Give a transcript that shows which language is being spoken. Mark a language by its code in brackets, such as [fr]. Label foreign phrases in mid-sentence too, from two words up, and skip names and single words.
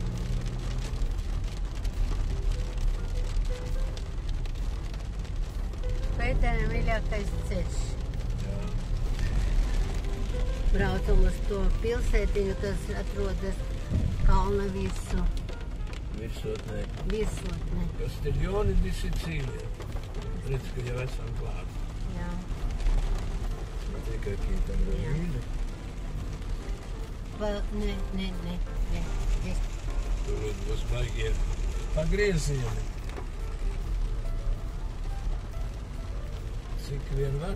[lv] Pēterim mīļākais ceļš. Braucam uz to pilsētiņu, kas atrodas kalna virsū. Virsotnē. Virsotnē. Castiglione di Sicilia. Redz, ka jau esam klāt. Jā. Tikai kītam rīli. Nē. Tur būs baigie pagriezieni. Cik vien var?